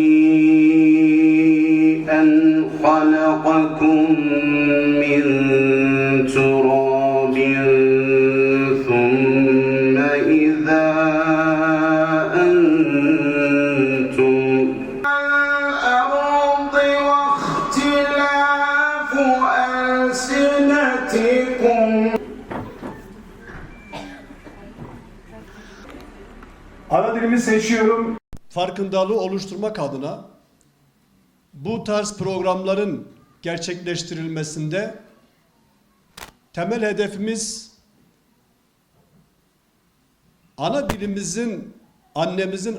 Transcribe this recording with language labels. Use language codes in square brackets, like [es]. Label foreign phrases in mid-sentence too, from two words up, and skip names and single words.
[ar] أن خلقكم من تراب ثم إذا أنتم الأرض واختلاف ألسنتكم [tr] ana dilimi seçiyorum. Farkındalığı oluşturmak adına bu tarz programların gerçekleştirilmesinde temel hedefimiz ana dilimizin, annemizin